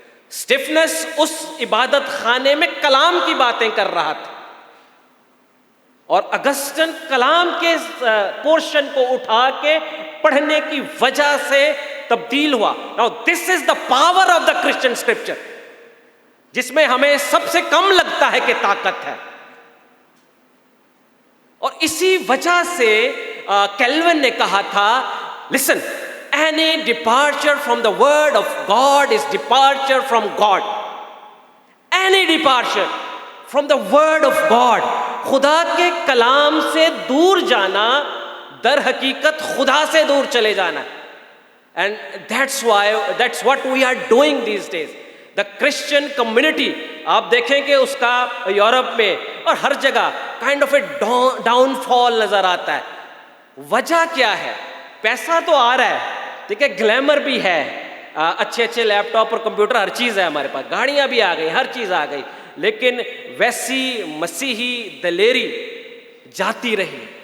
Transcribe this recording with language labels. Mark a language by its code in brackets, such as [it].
[ur] Stefan's اس عبادت خانے میں کلام کی باتیں کر رہا تھا, اور اگسٹن کلام کے پورشن کو اٹھا کے پڑھنے کی وجہ سے تبدیل ہوا. [en] Now this is the power of the Christian scripture, [ur] جس میں ہمیں سب سے کم لگتا ہے کہ طاقت ہے. اور اسی وجہ سے کیلون نے کہا تھا, [en] listen, any departure from the word of God is departure from God. Any departure from the word of God, [ur] خدا کے کلام سے دور جانا در حقیقت خدا سے دور چلے جانا ہے. [en] And that's what we are doing these days. The Christian community, [ur] آپ دیکھیں کہ اس کا یورپ میں اور ہر جگہ [en] kind of a down fall [ur] نظر آتا ہے. وجہ کیا ہے؟ پیسہ تو آ رہا ہے, ٹھیک ہے, گلیمر بھی ہے, اچھے لیپ ٹاپ اور کمپیوٹر ہر چیز ہے ہمارے پاس, گاڑیاں بھی آ گئی, ہر چیز آ گئی, لیکن ویسی مسیحی دلیری جاتی رہی.